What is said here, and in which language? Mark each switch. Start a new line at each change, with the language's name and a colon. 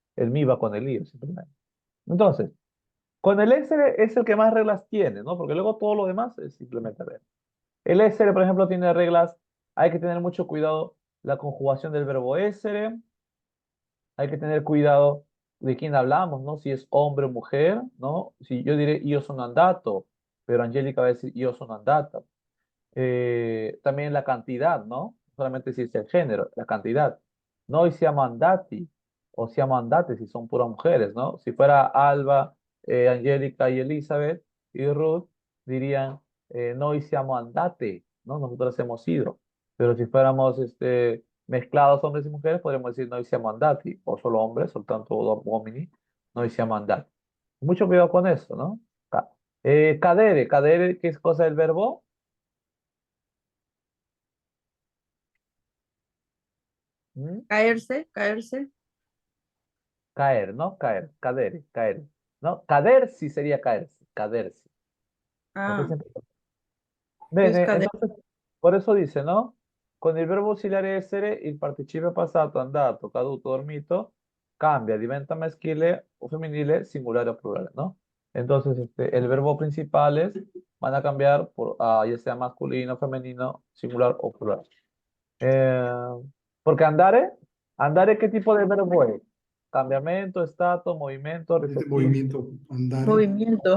Spanish: El mi va con el io, simplemente. Entonces, con el essere es el que más reglas tiene, ¿no? Porque luego todo lo demás es simplemente ver. El essere, por ejemplo, tiene reglas. Hay que tener mucho cuidado la conjugación del verbo essere. Hay que tener cuidado de quién hablamos, ¿no? Si es hombre o mujer, ¿no? Si yo diré
Italian: io sono andato,
Spanish: pero Angélica va a decir
Italian: io sono andata.
Spanish: También la cantidad, ¿no? Solamente si es el género, la cantidad.
Italian: Noi siamo andati o siamo andate
Spanish: si son puras mujeres,
Italian: ¿no?
Spanish: Si fuera Alba, Angélica y Elizabeth y Ruth, dirían
Italian: noi siamo andate,
Spanish: ¿no? Nosotros hemos ido. Pero si fuéramos mezclados hombres y mujeres, podríamos decir
Italian: noi siamo andati,
Spanish: o solo hombres,
Italian: soltanto uomini, noi siamo andati.
Spanish: Mucho cuidado con eso, ¿no? Cadere, ¿qué es cosa del verbo? ¿Mm? Caerse, caerse. Caer, ¿no? Caer, cadere, caer. ¿No? Cadersi sería caerse, cadersi. Ok, Ah, siempre. ¿qué es Bene, cadere? entonces, por eso dice, ¿no?
Italian: Con il verbo ausiliare essere, il participio passato, andato, caduto, dormito, cambia, diventa maschile o femminile, singolare o plurale, ¿no?
Spanish: Entonces, el verbo principales van a cambiar por ya sea masculino, femenino, singular o plural. Eh, porque andare, ¿qué tipo de verbo es?
Italian: Cambiamento, stato, movimiento,
Spanish: Este
Italian: rispettivo.
Spanish: movimiento, andare, Movimiento.